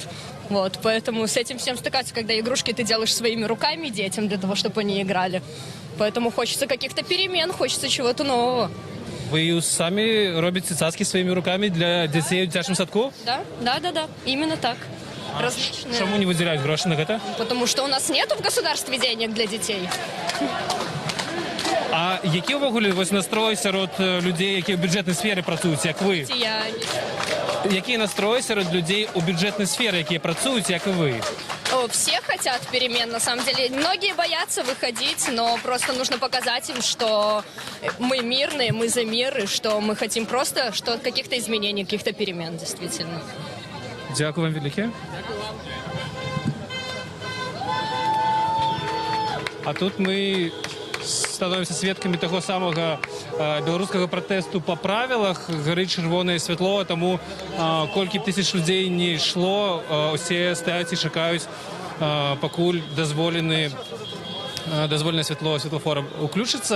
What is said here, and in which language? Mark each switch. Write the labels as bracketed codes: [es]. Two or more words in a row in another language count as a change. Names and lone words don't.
[ru] Вот, поэтому с этим всем стыкаться, когда игрушки ты делаешь своими руками детям для того, чтобы они играли. Поэтому хочется каких-то перемен, хочется чего-то нового. Вы сами [uk] робите цацки [ru] своими руками для детей в детском садку? Да, именно так. Различные. Чому не выделяют гроши на это? Потому что у нас нету в государстве денег для детей. [uk] А які ввогуле ось настрої серед людей, які в бюджетній сфері працюють, як ви? Які настрої серед людей у бюджетній сфері, які працюють, як і ви? [ru] Все хотят перемен, на самом деле. Многие боятся выходить, но просто нужно показать им, что мы мирные, мы за мир, и что мы хотим просто каких-то изменений, каких-то перемен, действительно. [uk] Дякую вам велике. А тут ми становимся свідками того самого білоруського протесту по правилах. Горить червоне світло, тому кілька тисяч людей не йшло, усі стоять і чекають, покуль дозволене світло світлофора включиться.